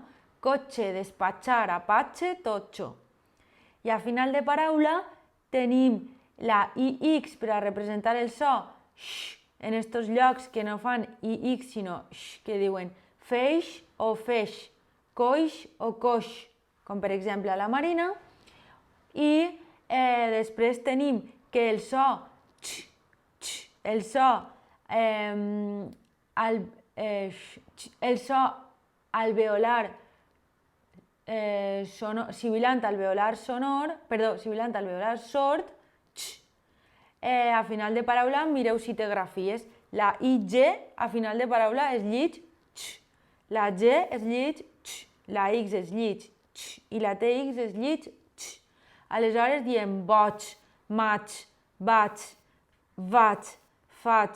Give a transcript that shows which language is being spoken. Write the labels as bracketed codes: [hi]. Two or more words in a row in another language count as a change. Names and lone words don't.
[ca] Cotxe, despatxar, apache, totxo. I a final de paraula tenim la IX per a representar el so sh, en estos llocs que no fan IX sinó sh, que diuen feix o feix, coix o coix, com per exemple a la Marina. I després tenim que el so ch, ch, el so alveolar sibilant alveolar sord, ch. A final de paraula mireu si té grafies. La IG a final de paraula es llig ch. La G es llig ch. La X es llig ch. I la TX es llig ch. Aleshores diem boig, maig, vaig, vaig, faig.